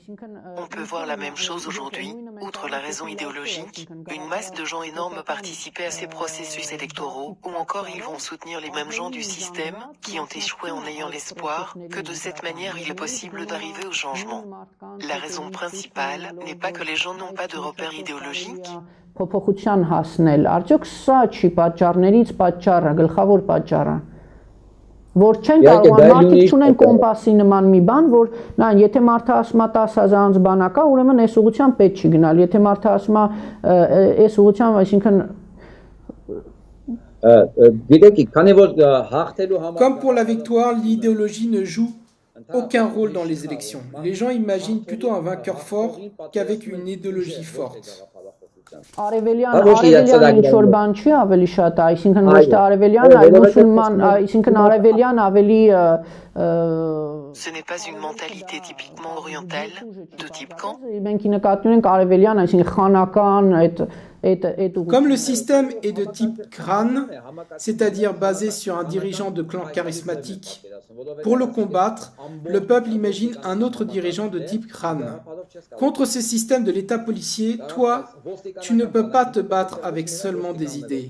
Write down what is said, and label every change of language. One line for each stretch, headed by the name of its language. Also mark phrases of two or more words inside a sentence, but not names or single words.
French: On peut voir la même chose aujourd'hui, outre la raison idéologique, une masse de gens énormes participer à ces processus électoraux, ou encore ils vont soutenir les mêmes gens du système, qui ont échoué en ayant l'espoir que de cette manière il est possible d'arriver au changement. La raison principale n'est pas que les gens n'ont pas de repères idéologiques.
Armenian: Փոփոխության հասնել, արդյոք սա չի պատճառներից պատճառը, գլխավոր պատճառը, որ չեն կարողանում, մարդիկ չունեն կոմպասի նման մի բան, որ նայեն, եթե մարդը ասում է 10,000 բանակա, ուրեմն այս ուղղությամբ պետք չի գնալ, եթե մարդը ասում է այս ուղղությամբ, այսինքն
French: Comme pour la victoire, l'idéologie ne joue aucun rôle dans les élections. Les gens imaginent plutôt un vainqueur fort qu'avec une idéologie forte.
Armenian: Արևելյան ինչ-որ բան չի ավելի շատ, այսինքն ոչ թե արևելյան, այլ մուսուլման, այսինքն արևելյան ավելի
French: Ce n'est pas une mentalité typiquement orientale, de type camp.
Armenian: Մենք նկատի ունենք արևելյան, այսինքն խանական,
French: Comme le système est de type crâne, c'est-à-dire basé sur un dirigeant de clan charismatique Pour le combattre, le peuple imagine un autre dirigeant de type Khan. Contre ce système de l'État policier, toi, tu ne peux pas te battre avec seulement des idées.